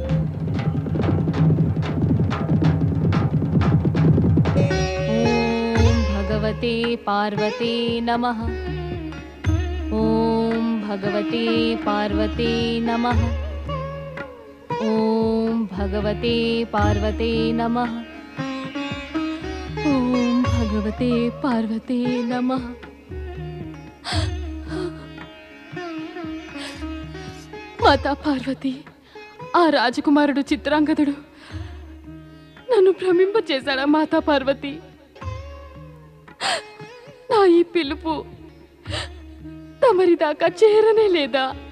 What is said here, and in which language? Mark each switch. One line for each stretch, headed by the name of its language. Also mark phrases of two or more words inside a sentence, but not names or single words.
Sanskrit: ॐ भगवते पार्वते नमः। ॐ भगवते पार्वते नमः। ॐ भगवते पार्वते नमः। ॐ भगवते पार्वते नमः।
Telugu: మాతా పార్వతి, ఆ రాజకుమారుడు చిత్రాంగదుడు నన్ను భ్రమింపచేశాడా మాతా పార్వతి? నా ఈ పిలుపు తమరి దాకా చేరనే లేదా?